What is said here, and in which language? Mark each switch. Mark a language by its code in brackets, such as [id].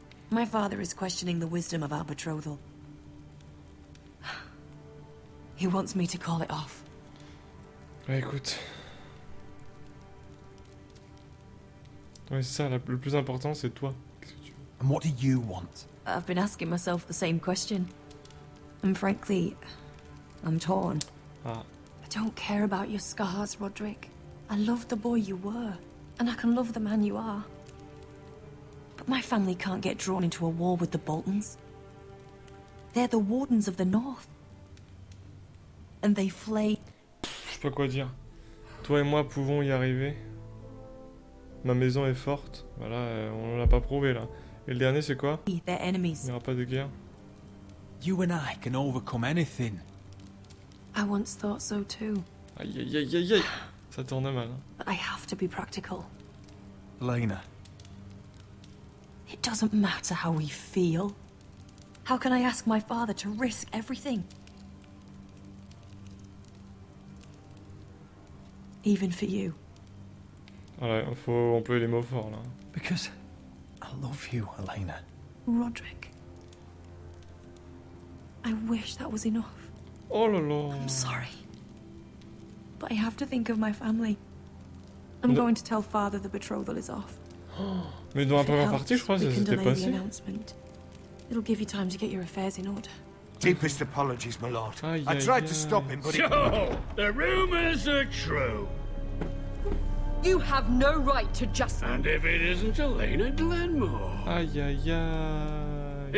[en] My father is questioning the wisdom of our betrothal. He wants me to call it off. [fr] Ouais, écoute. Ouais, c'est ça, le plus important, c'est toi. Qu'est-ce que tu veux? [en] And what do you want? I've been asking myself the same question. And frankly, I'm torn. Ah. I don't care about your scars, Roderick. I love the boy you were, and I can love the man you are. But my family can't get drawn into a war with the Boltons. They're the Wardens of the North. And they flay... [fr] Je sais pas quoi dire. Toi et moi pouvons y arriver. Ma maison est forte. Voilà, on l'a pas prouvé là. Et le dernier c'est quoi? [en] They're enemies. [fr] Il n'y aura pas de guerre. [en] You and I can overcome anything. I once thought so too. [fr] Aïe aïe aïe aïe aïe. Ça tourne mal. Hein. [en] But I have to be practical. Elena. It doesn't matter how we feel. How can I ask my father to risk everything? Even for you. [fr] Voilà, faut employer les mots forts là. [en] Because I love you, Elena. Roderick. I wish that was enough. [fr] Oh là là. [en] I'm sorry. But I have to think of my family. I'm going to tell father the betrothal is off. [fr] Mais dans la première partie, je crois que ça s'était passé. [en] It'll give you time to get your affairs in order. Deepest apologies, my lord. Aïe, I aïe, tried to aïe. stop him, but So, the rumors are true. You have no right to just... And if it isn't Elena Glenmore? Aïe aïe aïe.